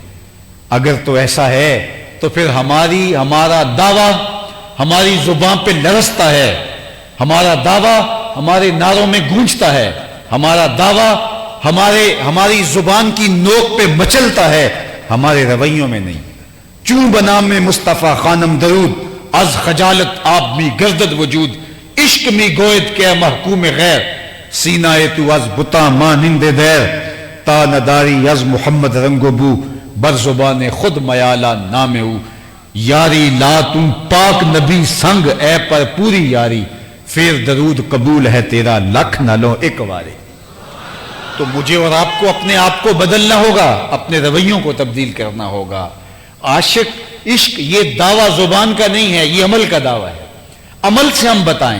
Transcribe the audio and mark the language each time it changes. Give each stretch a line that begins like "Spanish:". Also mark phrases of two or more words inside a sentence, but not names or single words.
Urdu: اگر تو ایسا ہے تو پھر ہمارا دعویٰ ہماری زبان پہ لرزتا ہے، ہمارا دعویٰ ہمارے نعروں میں گونجتا ہے، ہمارا دعویٰ ہماری زبان کی نوک پہ مچلتا ہے، ہمارے رویوں میں نہیں۔
Persian: چوں بنام میں مصطفیٰ خانم درود، از خجالت آپ می گردد وجود، عشق می گوید کہ محکوم غیر، سینہ تو از بتا مانند دیر، تا نداری از محمد رنگ و بو، بر زبان خود میالا نام او،
Punjabi: یاری لا تم پاک نبی سنگ اے پر پوری یاری، پھر درود قبول ہے تیرا لکھ نہ لو ایک واری۔
Urdu: تو مجھے اور آپ کو اپنے آپ کو بدلنا ہوگا، اپنے رویوں کو تبدیل کرنا ہوگا۔ عاشق عشق یہ دعویٰ زبان کا نہیں ہے، یہ عمل کا دعویٰ ہے، عمل سے ہم بتائیں۔